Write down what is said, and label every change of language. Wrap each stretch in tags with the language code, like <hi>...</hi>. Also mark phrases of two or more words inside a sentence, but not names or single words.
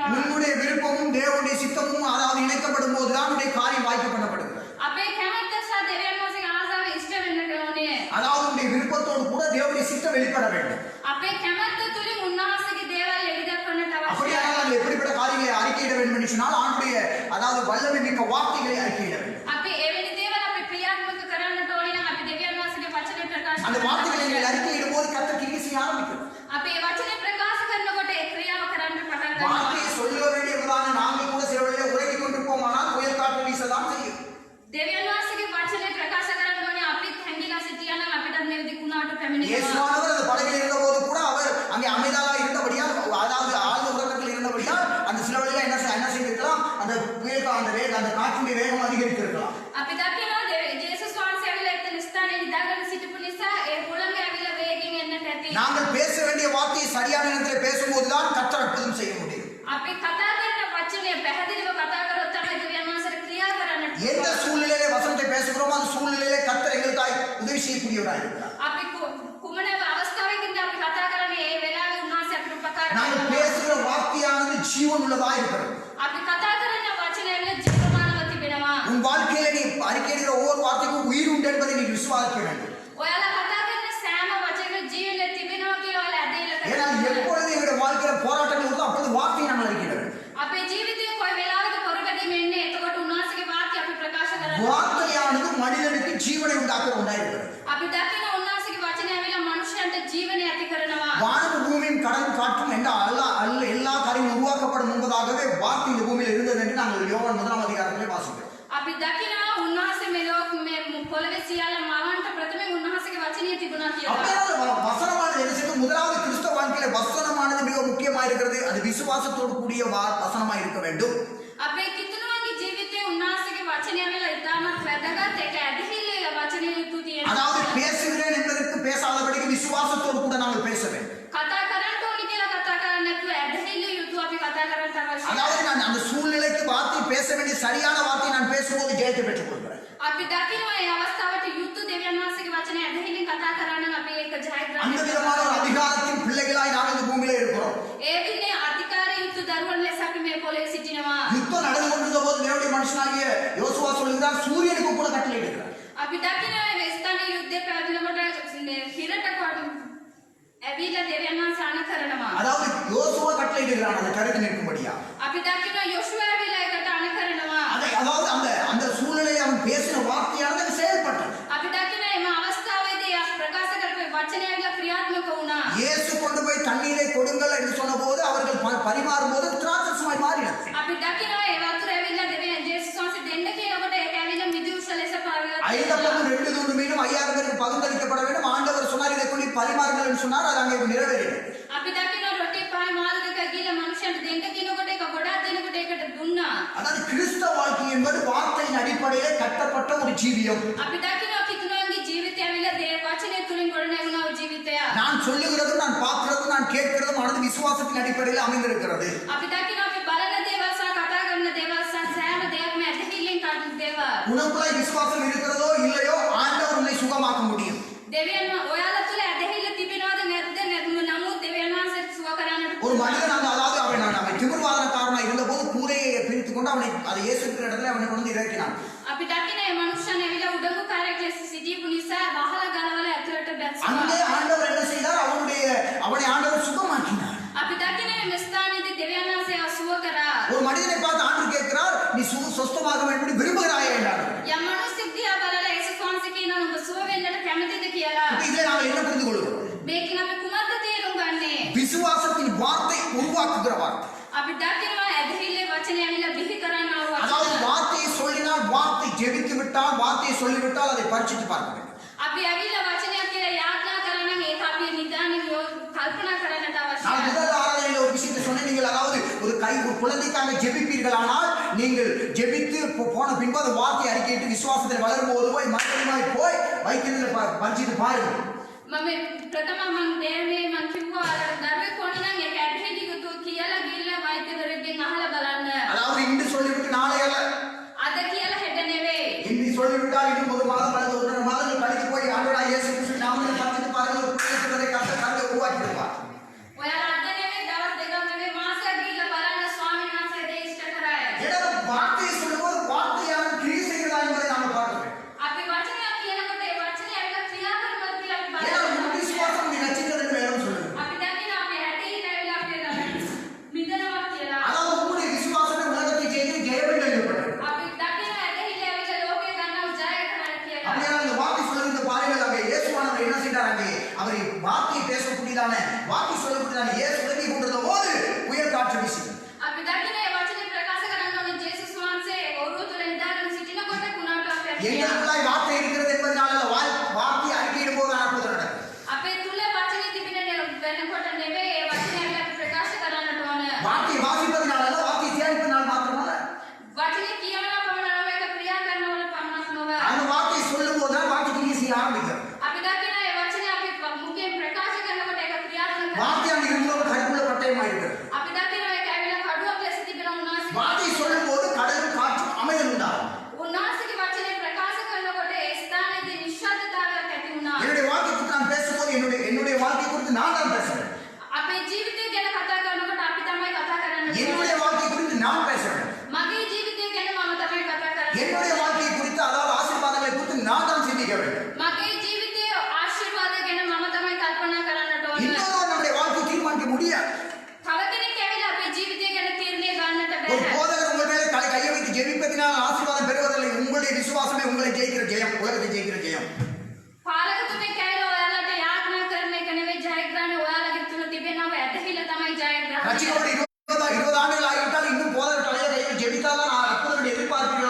<ta>உங்களுடைய விருப்பமும் தேவனுடைய சித்தமும் அதாவது இணைக்கப்படும் போதுதான் உங்களுடைய காரியம் வாய்க்க பண்ணப்படுகிறது.</ta> <si>අපේ කැමැත්ත සහ දෙවියන් වහන්සේගේ ආසාව ඉෂ්ට වෙන්නට ඕනේ.</si> <ta>அதாவது உங்களுடைய விருப்பத்தோடு கூட தேவனுடைய சித்தம் வெளிப்பட வேண்டும்.</ta> <si>අපේ කැමැත්ත තුලින් උන්වහන්සේගේ දේවල් එළිදක්වන්නට අවශ්‍යයි.</si> <ta>அப்படியானால் நாங்கள் எப்படிப்பட்ட காரியங்களை அறிக்கையிட வேண்டும் என்று சொன்னால், ஆண்டுடைய அதாவது வல்லமை மிக்க வார்த்தைகளை அறிக்கையிட வேண்டும்.</ta> <si>අපි එවැනි දේවල් අපි ක්‍රියාත්මක කරන්නට ඕනේ නම් අපි දෙවියන් වහන්සේගේ වචනේ ප්‍රකාශ</si> <ta>அந்த</ta> <si>කරන්න</si> <ta>வார்த்தைகளை</ta> <si>ඕනේ.</si> <ta>நீங்கள் அறிக்கையிடும் போது கர்த்தர் கிரியை செய்ய ஆரம்பிக்கும்.</ta> <si>අපි ඒ වචනේ ප්‍රකාශ කරනකොට ඒ ක්‍රියාව කරන්න පටන් ගන්නවා.</si> <ta>வார்த்தையை சொல்ல வேண்டியவர்களான நாங்கள் கூட சில வேளையிலே உறங்கிக் கொண்டிருப்போம், ஆனால் புயல் காற்று வீசதான் செய்யும்.</ta> <si>දෙවියන් වහන්සේගේ වචනේ ප්‍රකාශ කරන්න ඕනේ. අපිත් හැංගිලා සිටියා නම් අපිටත් මේ විදිහට පැමිණෙනවා.</si> <ta>இயேசுவானவர் அந்த படகில் இருந்தபோது கூட அவர் அங்கே அமைதலாக இருந்தபடியால், அதாவது ஆழ்ந்த உறக்கத்தில் இருந்தபடியால் அந்த சில வேளையில என்ன செய்திருக்கலாம், அந்த புயல் அந்த காற்றினுடைய வேகம் அதிகரித்திருக்கலாம்.</ta> <si>අපි දකිනවා ජේසුස් වහන්සේ ඇවිල්ලා එතන ස්ථානයේ නිදාගෙන සිටපු නිසා ඒ හුළඟ ඇවිල්ලා වේගෙන් එන්නට ඇති.</si> <ta>நாங்கள் பேச வேண்டிய வார்த்தையை சரியான நேரத்தில் பேசும்போதுதான் கர்த்தர் அற்புதம் செய்ய முடியும்.</ta> <si>අපි කතා කරන වචනේ පැහැදිලිව කතා කරොත් තමයි දෙවියන් වහන්සේට ක්‍රියා කරන්නට</si> <ta>எந்த</ta> <si>පුළුවන්.</si> <ta>சூழ்நிலையிலே வசனத்தை பேசுகிறோமோ அந்த சூழ்நிலையிலே கர்த்தர் எங்களுக்காய் உதவி செய்யக்கூடியவராய் இருக்கிறார்.</ta> <si>අපි කුමන අවස්ථාවකින්ද අපි කතා කරන්නේ ඒ වෙලාවේ උන්වහන්සේ අපිට උපකාර</si> <ta>நாங்கள்</ta> <si>කරනවා.</si> <ta>பேசுகிற வார்த்தையானது ஜீவன் உள்ளதாய் இருக்கிறது.</ta> <si>අපි කතා කරන වචනේ ඇවිල්ලා ජීවමානව තිබෙනවා.</si> <ta>உன் வாழ்க்கையில நீ அறிக்கையிடுகிற ஒவ்வொரு வார்த்தைக்கும் உயிர் உண்டு என்பதை நீ விசுவாசிக்க வேண்டும்.</ta> <si>ඔයාලා කතා කරන සෑම වචනයක ජීවනය තිබෙනවා කියලා ඔයාලා ඇදහිල්ල</si> <ta>ஏன்னா</ta> <si>කරගන්න.</si> <ta>எப்பொழுது எங்களுடைய வாழ்க்கையில போராட்டங்கள் வருதோ அப்பொழுது வார்த்தையை நாங்கள் அறிக்கையிட வேண்டும்.</ta> <si>අපේ ජීවිතයේ කොයි වෙලාවක පොරබැදීම එන්නේ එතකොට උන්වහන්සේගේ වාක්‍ය අපි ප්‍රකාශ කරන්න.</si> <ta>வார்த்தையானது மனிதனுக்கு ஜீவனை உண்டாக்குற ஒன்றா இருக்கிறது.</ta> <si>අපි දකින උන්වහන්සේගේ වචනේ ඇවිල්ලා මනුෂ්‍යයන්ට ජීවනය ඇති කරනවා.</si> <ta>வானம் பூமியும் கடல் காற்றும் என்ற எல்லா காரியம் உருவாக்கப்படும் முன்பதாகவே வார்த்தை இந்த பூமியில் இருந்தது என்று நாங்கள் யோவான் 1 அதிகாரத்திலே வாசிக்கிறோம்.</ta> <si>අපි දකිනවා උන්වහන්සේ මේ පොළවේ සියල්ල මවන්ට ප්‍රථමයෙන් උන්වහන්සේගේ වචනය තිබුණා කියලා.</si> <ta>அப்படியே வசனமானது என்ன செய்யும்? முதலாவது கிறிஸ்தவ வாழ்க்கையில வசனமானது மிக முக்கியமா இருக்கிறது. அது விசுவாசத்தோடு கூடிய வசனமா இருக்க வேண்டும்.</ta> <si>අපේ කිතුණුවන්ගේ ජීවිතේ උන්වහන්සේගේ වචනය ඇවිල්ලා ඉතාමත් වැදගත්. ඒක ඇදහිල්ලේ වචනය යුතු තියෙනවා.</si> <ta>அதாவது பேசுகிறேன் என்பதற்கு பேசாதபடிக்கு விசுவாசத்தோடு கூட நாங்கள் பேச வேண்டும்.</ta> <si>කතා කරන්න ඕනි කියලා කතා කරන්නේ නැතුව ඇදහිල්ල යුතු අපි කතා කරන්න අවශ්‍යයි.</si> <ta>அதாவது நான் அந்த சூழ்நிலைக்கு வார்த்தை பேச வேண்டிய சரியான வார்த்தை நான் பேசும்போது ஜெயத்தை பெற்றுக் கொள்கிறேன்.</ta> <si>අපි දකිනවා මේ අවස්ථාවට යුතු දෙවියන් වහන්සේගේ වචනය ඇදහිල්ලෙන් කතා කරා නම් අපි ඒක</si> <ta>அந்த</ta> <si>ජයග්‍රහණය</si> <ta>விதமான ஒரு அதிகாரத்தின் பிள்ளைகளாய் நாங்கள் இந்த பூமியில இருக்கிறோம்.</ta> <si>ඒ විදිහේ අධිකාර යුතු දරුවන් ලෙස අපි මේ පොළේ සිටිනවා.</si> <ta>யுத்தம் நடந்து கொண்டிருந்த போது தேவனுடைய மனுஷனாகிய யோசுவா சொல்லுகிறார், சூரியனுக்கு கூட கட்டளையிடுகிறார்.</ta> <si>අපි දකිනවා මේ ස්ථානයේ යුද්ධය පැවැත්වෙනකොට හිරට ඇවිල්ලා දෙවියන් වහන්සේ අණ කරනවා.</si> <ta>அதாவது யோசுவா கட்டளையிடுகிறான் அந்த கருத்து நிற்கும்படியா.</ta> <si>අපි දකිනවා යොෂුවා ඇවිල්ලා ඒකට අණ කරනවා.</si> <ta>அதாவது அந்த சூழ்நிலையை அவன் பேசின வார்த்தையானது செயல்பட்டது.</ta> <si>අපි දකිනවා මේ අවස්ථාවේදී ප්‍රකාශ කරපු වචනය ඇවිල්ලා ක්‍රියාත්මක වුණා.</si> <ta>இயேசு கொண்டு போய் தண்ணீரை கொடுங்கள் என்று சொன்னபோது அவர்கள் பரிமாறும் போது திராட்சரசமாய் மாறினது.</ta> <si>අපි දකිනවා ඒ වතුර ඇවිල්ලා දෙවියන් ජේසුස් වහන්සේ දෙන්න කියනකොට ඒක ඇවිල්ලා මිදුෂ ලෙස පාවිච්චි</si> <ta>ஐந்தப்பமும் 2 துண்டு மீனும் 5000 பேருக்கு பகிர்ந்தளிக்கப்பட வேண்டும். ஆண்டவர் சொன்னார், இதை கொண்டு பரிமாறுங்கள் என்று சொன்னார். அது அங்கே நிறைவேறியது.</ta> <si>අපි දකිනවා රොටි පහයි මාළු දෙක ගිහලා මනුෂ්‍යයන්ට දෙන්න කියනකොට ඒක ගොඩාක් දෙනකොට ඒකට දුන්නා.</si> <ta>அதாவது கிறிஸ்தவ வாழ்க்கை என்பது வார்த்தையின் அடிப்படையிலே கட்டப்பட்ட ஒரு ஜீவியம்.</ta> <si>අපි දකිනවා කිතුණුවන්ගේ ජීවිතය ඇවිල්ලා දේ වචනය තුලින් ගොඩනැගුණා වූ ජීවිතය.</si> <ta>நான் சொல்லுகிறதும் நான் பார்க்கிறதும் நான் கேட்கிறதும் ஆனது விசுவாசத்தின் அடிப்படையில் அமைந்திருக்கிறது.</ta> <si>අපි දකිනවා අපි බලන දේවල් සහ කතා කරන දේවල් සහ සෑම දෙයක්ම ඇදහිල්ලෙන් කටයුතු දේවල්.</si> <ta>உனக்குள்ளாய் விசுவாசம் இருக்கிறதோ இல்லையோ ஆண்டவர் உன்னை சுகமாக்க முடியும்.</ta> <si>දෙවියන් ඔයාලා තුල ඇදහිල්ල තිබෙනවද නැද්ද? නමුත් දෙවියන් වහන්සේ සුව කරන්නට</si> <ta>ஒரு மனிதன் அதாவது அவன் திமிர்வாதனக்காரனா இருந்தபோது கூரையை பிரித்துக் கொண்டு அவனை அதை இயேசு இருக்கிற இடத்துல அவனை கொண்டு இறக்கினான்.</ta> <si>අපි දකින මේ මනුෂ්‍යයන් ඇවිල්ලා උඩඟුකාරයෙක් ලෙස සිටීපු නිසා වහලා ගලවලා ඇතුළට බැස්සුවා.</si> <ta>அங்கே ஆண்டவர் என்ன செய்தார்? அவனை ஆண்டவர் சுகமாக்கினார்.</ta> <si>අපි දකින මේ ස්ථානයේදී දෙවියන් වහන්සේ සුව කරා.</si> <ta>ஒரு மனிதனை பார்த்து ஆண்டவர் கேட்கிறார், நீ சொஸ்தமாக வேண்டும் என்று விரும்புகிறாயே என்றார்.</ta> <si>යම් මනුස්සෙක් දිහා බලලා යේසුස් වහන්සේ කියනවා ඔබ සුව වෙන්නට කැමතිද කියලා.</si> <ta>இதை நாங்கள் என்ன புரிந்து கொள்கிறோம்?</ta> <si>මේකෙන් අපි කුමක්ද තේරුම් ගන්නේ?</si> <ta>விசுவாசத்தின் வார்த்தை உருவாக்குகிற வார்த்தை.</ta> <si>අපි දකිනවා ඇදහිල්ලේ වචනේ ඇවිල්ලා බිහි කරන්න ආව</si> <ta>அதாவது</ta> <si>වචන.</si> <ta>வார்த்தையை சொல்லினால், வார்த்தை ஜெபித்து விட்டால், வார்த்தையை சொல்லிவிட்டால் அதை பரிசித்து பார்க்க வேண்டும்.</ta> <si>අපි ඇවිල්ලා වචනයක් කියලා යාඥා කරා නම් ඒක අපි නිදානිය කල්පනා කරන්නට</si> <ta>நான்</ta> <si>අවශ්‍යයි.</si> <ta>முதல் ஆராதனையில் ஒரு விஷயத்தை சொன்னேன். நீங்கள் அதாவது ஒரு குழந்தைக்காக ஜெபிப்பீர்களானால், நீங்கள் ஜெபித்து போன பின்பு அந்த வார்த்தை அறிக்கையிட்டு விசுவாசத்தில் வளரும் போது போய் மறுபடியும் போய் வைக்கிறதுல பரிசித்து பாருங்கள்.</ta> <si>මම ප්‍රථම මම දෙන්නේ මම කිව්වා දරුවෙක් කොහොමද නම් ඒක ඇදහිලි යුතු කියලා ගිහිල්ලා වෛද්‍යවරයෙක්ගෙන් අහලා බලන්න.</si> <ta>அதாவது இன்று சொல்லிவிட்டு நாளை அல்ல,</ta> <si>අද කියලා හෙට නෙවෙයි.</si> <ta>இன்று சொல்லிவிட்டால் இன்னும் 1 மாதம் அல்லது 1.5 மாதங்கள் கழித்து போய் ஆண்டவராகிய இயேசு கிறிஸ்து நாமத்தில் பரிசித்து பாருங்கள். ஒரு புதிய கர்த்தர் உருவாக்கி இருப்பார்.</ta> <si>ඔයාලා අද නෙවෙයි දවස් දෙකක් නෙවෙයි මාසයක් ගිහිල්ලා බලන්න ස්වාමීන් වහන්සේ දේ ඉෂ්ට කරාය.</si> <ta>ஏன்னா வார்த்தையை சொல்லும்போது வார்த்தையான கிரியை செய்கிறதா என்பதை நாம பார்க்க வேண்டும்.</ta> <si>අපි වචනයක් කියනකොට ඒ වචනේ ඇවිල්ලා ක්‍රියා කරනවද කියලා අපි</si> <ta>ஏன்னா</ta> <si>බලන්න.</si> <ta>உன் விசுவாசம் நீ நச்சிக்கிறது என்று வேதம் சொல்லுது.</ta> <si>අපි දකිනවා අපි ඇදහිල්ල ඇවිල්ලා අපි මිදනවා කියලා.</si> <ta>அதாவது உங்களுடைய விசுவாசமே உலகத்தை ஜெயித்து ஜெயமென்று எழுதப்பட்டது.</ta> <si>අපි දකිනවා ඇදහිල්ල ඇවිල්ලා ලෝකේ ගන්නව ජය කරන්න කියලා.</si> <ta>அப்படியே அந்த வார்த்தை சொல்லுகிற பாருங்கள், அங்கே இயேசுவானவர் என்ன செய்தார்? அங்கே அவர் வார்த்தையை பேசக்கூடியதான வார்த்தை சொல்லக்கூடியதான இயேசு உதவி கொண்டிருந்த போது உயர் காற்று வீசியது.</ta> <si>අපි දකින ඒ වචනේ ප්‍රකාශ කරන්න ඕනේ ජේසුස් වහන්සේ ඔරුව තුල නිදාගෙන සිටිනකොට කුණාටුවක් ඇවිල්ලා</si> <ta>எங்களுக்குள்ளாய் வார்த்தை இருக்கிறது என்பதனால அல்ல, வார்த்தை அறிக்கையிடும் போது அற்புதம் நடக்கும்.</ta> <si>අපේ තුල වචනේ තිබෙන වෙනකොට නෙවෙයි ඒ වචනේ අපි ප්‍රකාශ කරන්නට ඕන.</si> <ta>வார்த்தையை வாசிப்பதனால அல்ல, வார்த்தையை தியானிப்பதனால் மாத்திரமல்ல,</ta> <si>වචනේ කියවන පමණ නොව ඒක ක්‍රියා කරනවල පමණක් නොව.</si> <ta>அந்த வார்த்தையை சொல்லும் போதுதான் வார்த்தை கிரியை செய்ய ஆரம்பிக்கும்.</ta> <si>අපි දකින ඒ වචනේ අපි මුඛයෙන් ප්‍රකාශ කරනකොට ඒක ක්‍රියාත්මක කරනවා.</si> <ta>வார்த்தை அங்கே இருந்தவர்கள் கருப்புள்ள பட்டயமாக இருக்கிறது.</ta> <si>අපි දකින ඒක ඇවිල්ලා කඩුවක් ලෙස තිබෙන උන්වහන්සේ.</si> <ta>வார்த்தை சொல்லும் போது கடலும் காற்றும் அமைதல் உண்டாகும்.</ta> <si>උන්වහන්සේගේ වචනේ ප්‍රකාශ කරනකොට ඒ ස්ථානයේදී නිශ්ශබ්දතාවයක් ඇති වුණා.</si> <ta>என்னுடைய வாழ்க்கை குறித்து நான் பேசும்போது என்னுடைய வாழ்க்கை குறித்து நான் தான் பேசுறேன்.</ta> <si>අපේ ජීවිතය ගැන කතා කරනකොට අපි තමයි කතා කරන්නේ.</si> <ta>என்னுடைய வாழ்க்கை குறித்து நான் பேசுறேன்.</ta> <si>මගේ ජීවිතය ගැන මම තමයි කතා කරන්නේ.</si> <ta>என்னுடைய வாழ்க்கையை குறித்து, அதாவது ஆசீர்வாதங்களை குறித்து நான் தான் சிந்திக்க வேண்டும்.</ta> <si>මගේ ජීවිතයේ ආශිර්වාද ගැන මම තමයි කල්පනා කරන්නට ඕන.</si> <ta>இன்னொரு நம்முடைய வாழ்க்கையை தீர்மானிக்க முடியாது.</ta> <si>තව කෙනෙක් ඇවිල්ලා අපේ ජීවිතය ගැන තීරණය ගන්නට</si> <ta>ஒரு</ta> <si>බෑ.</si> <ta>போதகர் உங்கள் மேலே கையை வைத்து ஜெபிப்பதினால் ஆசீர்வாதம் பெறுவதில்லை. உங்களுடைய விசுவாசமே உங்களை ஜெயிக்கிற ஜெயம்.</ta> <si>පාලකතුමෙක් ඇවිල්ලා ඔයාලට යාඥා කරන එක නෙවෙයි ජයග්‍රහණය ඔයාලගේ තුල තිබෙනව ඇදහිල්ල තමයි ජයග්‍රහණය.</si> <ta>ரட்சிக்கப்பட்டு 20 ஆண்டுகள் ஆகிவிட்டால் இன்னும் போதர் தலையை கையில் ஜெபித்தால்தான் அற்புதங்களை எதிர்பார்ப்பீர்கள்.</ta>